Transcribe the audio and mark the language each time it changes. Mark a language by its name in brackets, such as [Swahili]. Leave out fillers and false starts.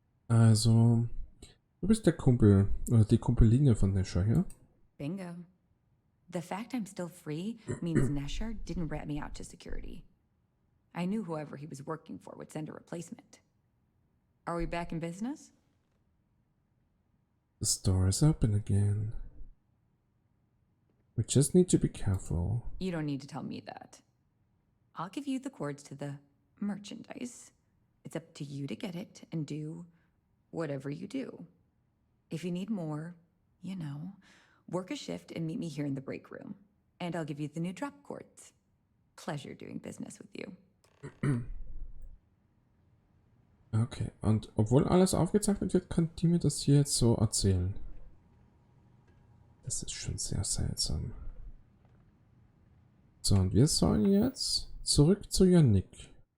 [German] Also, du bist der Kumpel, oder die Kumpeline von Nesher, ja? [English] Bingo. The fact I'm still free means Nesher didn't rat me out to security. I knew whoever he was working for would send a replacement. Are we back in business? The store is open again. We just need to be careful. You don't need to tell me that. I'll give you the cords to the merchandise. It's up to you to get it and do whatever you do. If you need more, you know, work a shift and meet me here in the break room. And I'll give you the new drop cords. Pleasure doing business with you. [German] Okay, und obwohl alles aufgezeichnet wird, kann die mir das hier jetzt so erzählen. Das ist schon sehr seltsam. So, und wir sollen jetzt zurück zu Yannick.